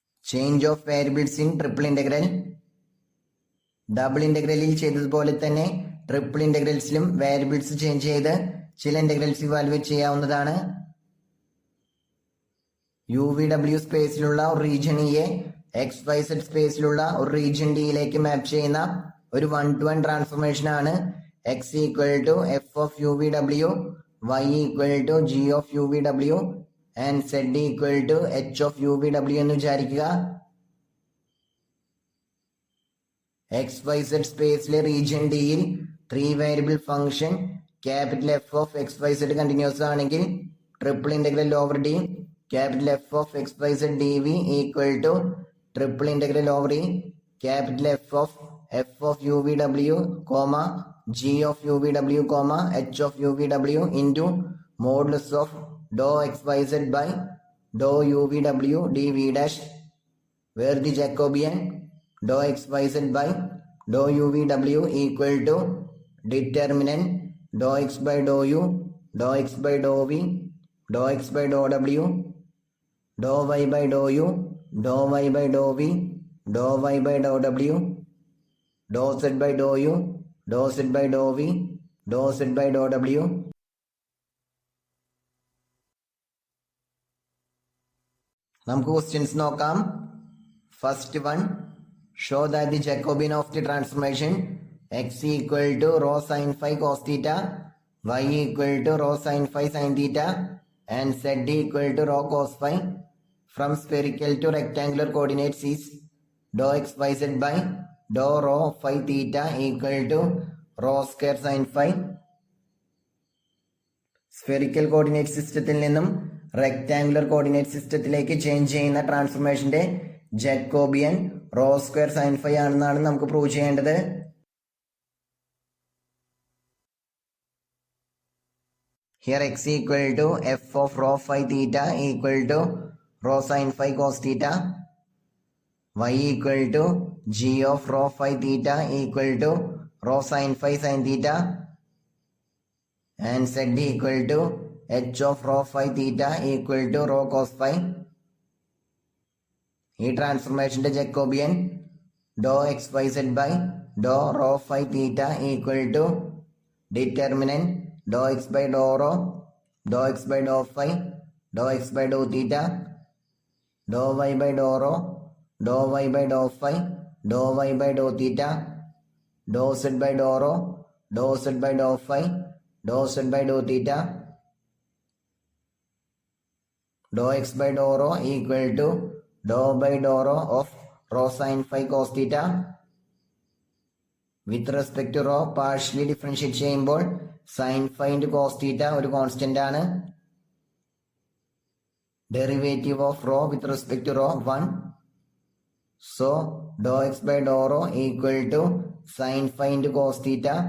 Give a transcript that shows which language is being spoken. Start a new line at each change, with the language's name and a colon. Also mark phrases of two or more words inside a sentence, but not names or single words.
English: change of variables in triple integral.
Malayalam: ഡബിൾ ഇന്റഗ്രലിൽ ചെയ്തതുപോലെ തന്നെ ട്രിപ്പിൾ ഇന്റഗ്രൽസിലും
English: variables change
Malayalam: ചെയ്ത് ചില
English: integrals evaluate
Malayalam: ചെയ്യാവുന്നതാണ്. UVW സ്പേസിലുള്ള ഒരു റീജിയൻ ഇയെ XYZ സ്പേസിലുള്ള ഒരു റീജിയൻ ഡിയിലേക്ക് മാപ്പ് ചെയ്യുന്ന ഒരു
English: 1-to-1 transformation
Malayalam: ആണ്
English: x equal to f of UVW, y equal to g of UVW and z equal to h of UVW
Malayalam: എന്ന് വിചാരിക്കുക. XYZ സ്പേസിലെ റീജിയൻ ഡിയിൽ
English: 3 variable function capital F of XYZ continuous
Malayalam: ആണെങ്കിൽ
English: triple integral over D capital F of XYZ dV equal to triple integral over E capital F of UVW, G of UVW, H of UVW into modulus of dou XYZ by dou UVW dV dash, where the Jacobian dou XYZ by dou UVW equal to determinant dou X by dou U, dou X by dou V, dou X by dou W, dou y by dou u, dou y by dou v, dou y by dou w, dou z by dou u, dou z by dou v, dou z by dou w.
Malayalam: നമുക്ക് ക്വസ്റ്റ്യൻസ് നോക്കാം.
English: first one, show that the Jacobian of the transformation x equal to rho sin phi cos theta, y equal to rho sin phi sin theta and z equal to rho cos phi from spherical to rectangular coordinates is dou xyz by dou rho phi theta equal to rho square sin phi.
Malayalam: സ്ഫെറിക്കൽ കോർഡിനേറ്റ് സിസ്റ്റത്തിൽ നിന്നും റെക്ടാങ്കുലർ കോർഡിനേറ്റ് സിസ്റ്റത്തിലേക്ക് ചേഞ്ച് ചെയ്യുന്ന ട്രാൻസ്ഫോർമേഷന്റെ ജാക്കോബിയൻ
English: rho square sin phi
Malayalam: ആണെന്നാണ് നമുക്ക് പ്രൂവ് ചെയ്യേണ്ടത്.
English: Here x equal to f of rho phi theta equal to rho sin phi cos theta, y equal to g of rho phi theta equal to rho sin phi sin theta, and z equal to h of rho phi theta equal to rho cos phi.
Malayalam: ഈ ട്രാൻസ്ഫോർമേഷന്റെ ജാക്കോബിയൻ
English: dou XYZ by dou rho phi theta equal to determinant dou x by dou rho, dou x by dou phi, dou x by dou theta, dou y by dou rho, dou y by dou phi, dou y by dou theta, dou z by dou rho, dou z by dou phi, dou z by dou theta, dou x by dou rho equal to dou by dou rho of rho sin phi cos theta. with respect to rho partially differentiate
Malayalam: ചെയ്യുമ്പോൾ
English: sin phi into cos theta
Malayalam: ഒരു കോൺസ്റ്റന്റ് ആണ്.
English: derivative of rho with respect to rho 1. so dou x by dou rho equal to sin phi into cos theta.